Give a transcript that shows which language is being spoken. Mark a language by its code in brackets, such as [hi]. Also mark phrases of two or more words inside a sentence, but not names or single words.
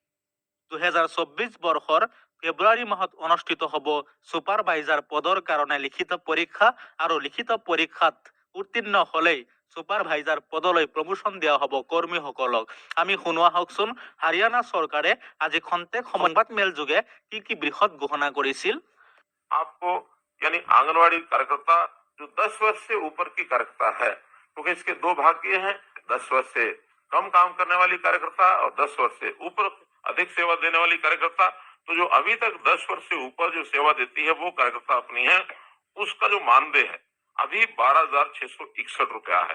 [as] 2024 বৰ্ষৰ ফেব্ৰুৱাৰী মাহত অনুষ্ঠিত হ'ব ছুপাৰভাইজাৰ পদৰ কাৰণে লিখিত পৰীক্ষা আৰু লিখিত পৰীক্ষাত উত্তীৰ্ণ হ'লেই ছুপাৰভাইজাৰ পদলৈ প্ৰমোশ্যন দিয়া হ'ব কৰ্মীসকলক। আমি শুনোৱা হওকচোন হাৰিয়ানা চৰকাৰে আজি খন্তেক সংবাদ মেল যোগে কি বৃহৎ ঘোষণা কৰিছিল। [hi] आपको यानी आंगनवाड़ी कार्यकर्ता जो 10 वर्ष से ऊपर की कार्यकर्ता है, क्योंकि इसके दो भाग किए हैं, 10 वर्ष से कम काम करने वाली कार्यकर्ता और 10 वर्ष से ऊपर अधिक सेवा देने वाली कार्यकर्ता। तो जो अभी तक 10 वर्ष से ऊपर जो सेवा देती है वो कार्यकर्ता अपनी है, उसका जो मानदेय है अभी 12,661 रुपया है।